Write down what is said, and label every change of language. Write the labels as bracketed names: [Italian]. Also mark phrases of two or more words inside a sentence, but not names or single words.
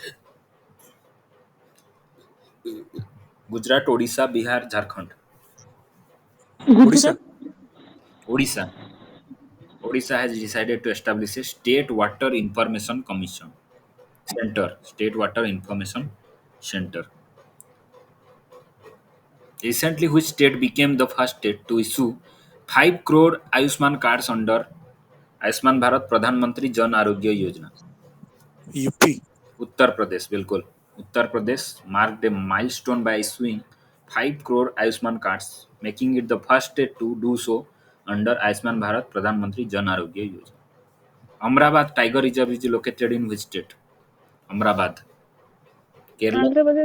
[English] Gujarat, Odisha, Bihar, Jharkhand. Odisha. Odisha. Odisha has decided to establish a state water information commission center. State water information center. Recently, which state became the first state to issue 5 crore Ayushman cards under Ayushman Bharat Pradhan Mantri Jan Arogya Yojana? UP. Uttar Pradesh, बिल्कुल. Uttar Pradesh marked a milestone by issuing 5 crore Ayushman cards, making it the first state to do so under Ayushman Bharat Pradhan Mantri Jan Arogya Yojana. Amrabad Tiger Reserve is located in which state? Amrabad. Kerala, Andhra Pradesh.